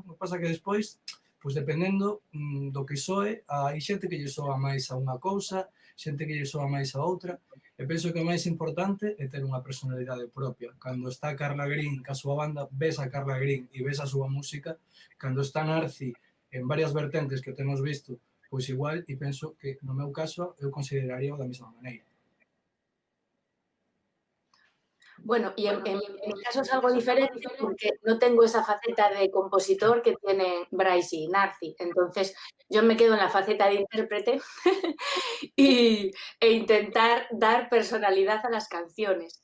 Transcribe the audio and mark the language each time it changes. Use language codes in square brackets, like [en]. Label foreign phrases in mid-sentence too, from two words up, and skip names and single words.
[gl] O que pasa que despois, pois dependendo do que soe, hai xente que lle soa máis a unha cousa, xente que lle soa máis a outra, e penso que o máis importante é ter unha personalidade propia. Cando está Carla Green, que a súa banda, ves a Carla Green e ves a súa música. Cando está Narci en varias vertentes que temos visto, pois igual, e penso que no meu caso eu consideraría da mesma maneira. [es] Bueno, y en mi caso es algo diferente porque no tengo esa faceta de compositor que tienen Bryce y Narci. Entonces, yo me quedo en la faceta de intérprete e intentar dar personalidad a las canciones.